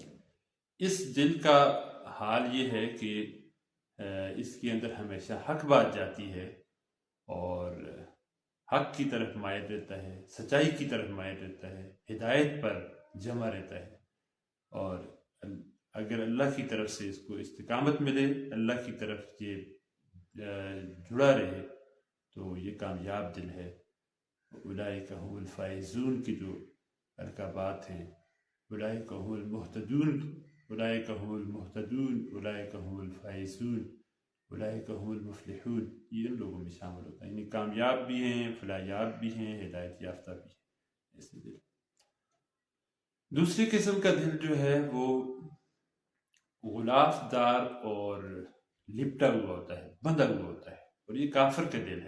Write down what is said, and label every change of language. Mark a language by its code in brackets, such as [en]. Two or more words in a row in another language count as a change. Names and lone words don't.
[ur] اس دل کا حال یہ ہے کہ اس کے اندر ہمیشہ حق بات جاتی ہے اور حق کی طرف مائل رہتا ہے، سچائی کی طرف مائل رہتا ہے، ہدایت پر جمع رہتا ہے، اور اگر اللہ کی طرف سے اس کو استقامت ملے، اللہ کی طرف یہ جڑا رہے تو یہ کامیاب دل ہے۔ [ar] اولئک هم الفائزون [ur] کی جو القابات ہیں، [ar] اولئک هم المہتدون، اولئک هم المہتدون، اولئک هم الفائزون، اولئک هم المفلحون، [ur] یہ ان لوگوں میں شامل ہوتا ہے، یعنی کامیاب بھی ہیں، فلاحیاب بھی ہیں، ہدایت یافتہ بھی ہیں ایسے دل۔ دوسری قسم کا دل جو ہے وہ غلاف دار اور لپٹا ہوا ہوتا ہے، بندھا ہوا ہوتا ہے، اور یہ کافر کا دل ہے۔